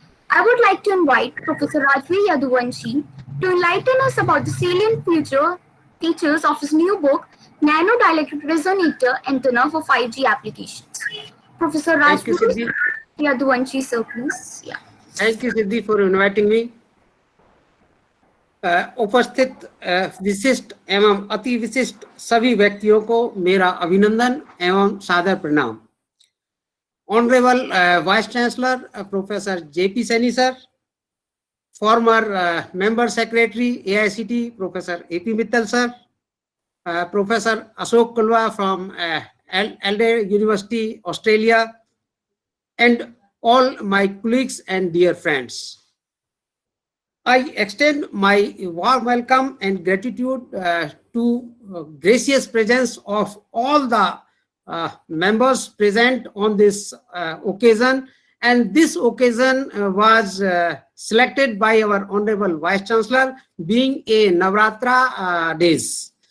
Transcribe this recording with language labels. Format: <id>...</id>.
<en>I would like to invite Professor Rajveer Yaduvanshi to enlighten us about the salient features of his new book, Nano Dielectric Resonator Antenna for 5G Applications. Professor Thank you, Rajveer Siddhi. Yaduvanshi, sir, please. Yeah. Thank you, Siddhi, for inviting me.</en> <hi>उपस्थित विशिष्ट एवं अति विशिष्ट सभी व्यक्तियों को मेरा अभिनंदन एवं सादर प्रणाम।</hi> <en>Honourable vice chancellor professor JP Saini sir, former member secretary AICTE professor AP Mittal sir, professor Ashok Kulwa from Adelaide University, Australia, and all my colleagues and dear friends. I extend my warm welcome and gratitude to gracious presence of all the members present on this occasion, and this occasion was selected by our Honorable Vice Chancellor being a Navratra days.</en>